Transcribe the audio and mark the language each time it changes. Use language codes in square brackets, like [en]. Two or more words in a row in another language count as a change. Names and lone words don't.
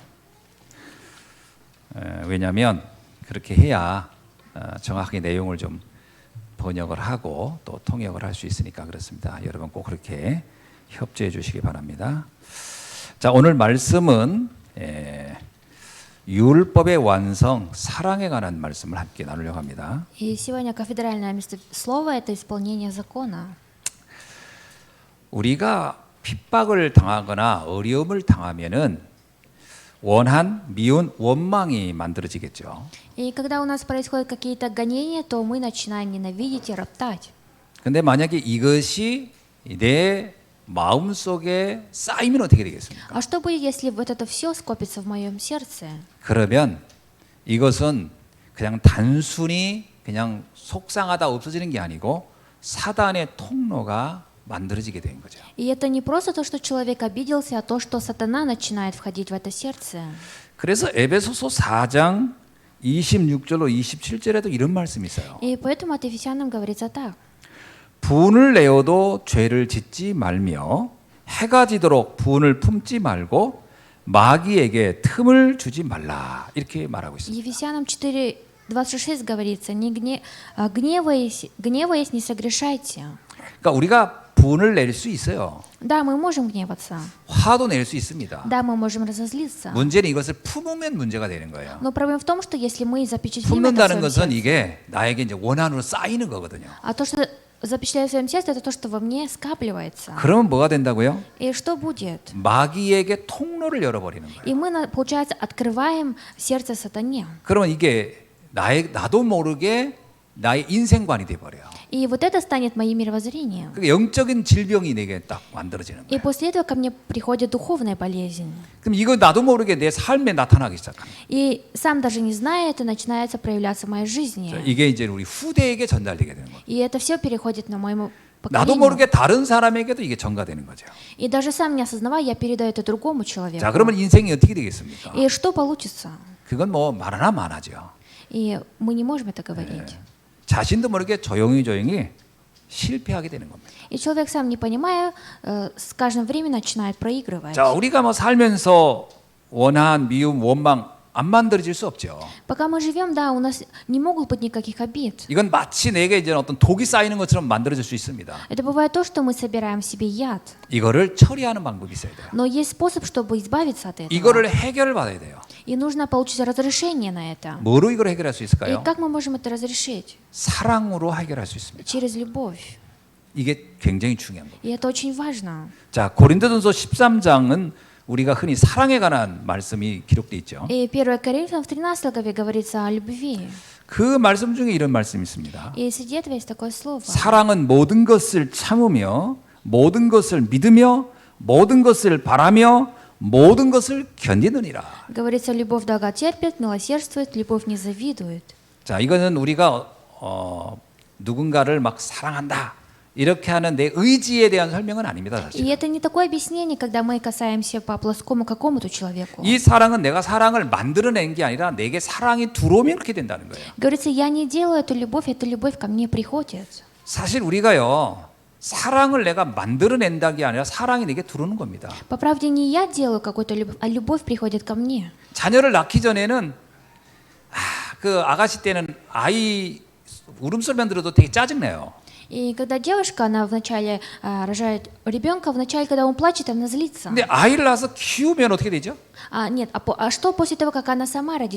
[ko] 왜냐하면 그렇게 해야 정확하게 내용을 좀 번역을 하고 또 통역을 할 수 있으니까 그렇습니다. 여러분 꼭 그렇게 협조해 주시기 바랍니다. 자, 오늘 말씀은 율법의 완성, 사랑에 관한 말씀을 함께 나누려고 합니다. [ru] И сегодня кафедральное слово – это исполнение закона. [ko] 우리가 핍박을 당하거나 어려움을 당하면은 원한, 미운, 원망이 만들어지겠죠. [ru] И когда у нас происходят какие-то гонения, то мы начинаем ненавидеть и роптать. [ko] 근데 만약에 이것이 내 마음속에 쌓이면 어떻게 되겠습니까? [ru] А что будет, если вот это все скопится в моем сердце? [ko] 그러면 이것은 그냥 단순히 그냥 속상하다 없어지는 게 아니고 사단의 통로가 만들어지게 된 거죠. [ru] И это не просто то, что человек обиделся, а то, что сатана начинает входить в это сердце. [ko] 그래서 에베소서 4장 26절로 27절에도 이런 말씀이 있어요. [ru] И поэтому от Ефесянам говорится так. [ko] 분을 내어도 죄를 짓지 말며 해가 지도록 분을 품지 말고 마귀에게 틈을 주지 말라. 이렇게 말하고 있습니다. [ru] Ефесянам 4:26 говорится: не гневаясь, не согрешайте. [ko] 그러니까 우리가 분을 낼 수 있어요. [ru] Да, мы можем гневаться. [ko] 화도 낼 수 있습니다. [ru] Да, мы можем разозлиться. [ko] 문제는 이것을 품으면 문제가 되는 거예요. [ru] Но проблема в том, что если мы запечатлим это в [ko] 품는다는 [ru] своем [ko] 것은 [ru] сердце, [ko] 이게 나에게 이제 원한으로 쌓이는 거거든요. [ru] а то, что запечатляю в своем сердце, это то, что во мне скапливается. [ko] 그러면 뭐가 된다고요? [ru] И что будет? [ko] 마귀에게 통로를 열어버리는 거예요. [ru] И мы, получается, открываем сердце сатане. [ko] 그러면 이게 나도 모르게 나의 인생관이 돼버려요. [ru] И вот это станет моим мировоззрением. [ko] 그러니까 영적인 질병이 내게 딱 만들어지는 [ru] И [ko] 거예요. [ru] после этого ко мне приходит духовная болезнь. [ko] 그럼 이거 나도 모르게 내 삶에 나타나기 시작합니다. [ru] И сам даже не зная, это начинается проявляться в моей жизни. [ko] 이게 이제 우리 후대에게 전달되게 되는 거예요. [ru] И это все переходит на моему [ko] 나도 [ru] поколению. [ko] 모르게 다른 사람에게도 이게 전가되는 거죠. [ru] И даже сам не осознавая, я передаю это другому человеку. [ko] 자, 그러면 인생이 어떻게 되겠습니까? [ru] И что получится? [ko] 그건 뭐 말하나 마나죠. [ru] И мы не можем это говорить. [ko] 자신도 모르게 조용히 실패하게 되는 겁니다. [ru] И человек сам не понимая, с каждым временем начинает проигрывать. [ko] 자, 우리가 뭐 살면서 원한, 미움, 원망 안 만들어질 수 없죠. [ru] Пока мы живем, да, у нас не могут быть никаких обид. [ko] 이건 마치 내게 이제 어떤 독이 쌓이는 것처럼 만들어질 수 있습니다. [ru] Это бывает то, что мы собираем в себе яд. [ko] 이거를 처리하는 방법이 있어야 돼요. [ru] Но есть способ, чтобы избавиться от этого. [ko] 이거를 해결을 받아야 돼요. [ru] И нужно получить разрешение на это. [ko] 뭐로 이걸 해결할 수 [ru] И [ko] 있을까요? [ru] как мы можем это разрешить? [ko] 사랑으로 해결할 수 있습니다. [ru] Через любовь. [ko] 이게 굉장히 중요한 겁니다. [ru] И это очень важно. [ko] 자, 고린도전서 13장은 우리가 흔히 사랑에 관한 말씀이 기록돼 있죠. [ru] И 1 Коринфянам в 13 главе говорится о любви. [ko] 그 말씀 중에 이런 말씀이 있습니다. [ru] И среди этого есть такое слово. [ko] 사랑은 모든 것을 참으며 모든 것을 믿으며 모든 것을 바라며 모든 것을 견디느니라. [ru] Говорится, любовь долготерпит, милосердствует, любовь не завидует. [ko] 자, и거는 우리가 누군가를 막 사랑한다 이렇게 하는 내 의지에 대한 설명은 아닙니다, [ru] И [ko] 사실. [ru] это не такое объяснение, когда мы касаемся по плоскому какому-то человеку. [ko] 이 사랑은 내가 사랑을 만들어낸 게 아니라 내게 사랑이 들어오면 그렇게 된다는 거예요. [ru] Говорится, я не делаю эту любовь, эта любовь ко мне приходит. [ko] 사실 우리가요, 사랑을 내가 만들어낸다는 게 아니라 사랑이 내게 들어오는 겁니다. [ru] По правде, не я делаю какую-то любовь, а любовь приходит ко мне. [ko] 자녀를 낳기 전에는 그 아가씨 때는 아이 울음소리만 들어도 되게 짜증내요. [ru] И когда девушка, она вначале рожает ребенка, вначале, когда он плачет, она злится. [ko] 근데 아이를 낳아서 키우면 어떻게 되죠? [ru] Нет, а что после того, как она сама родит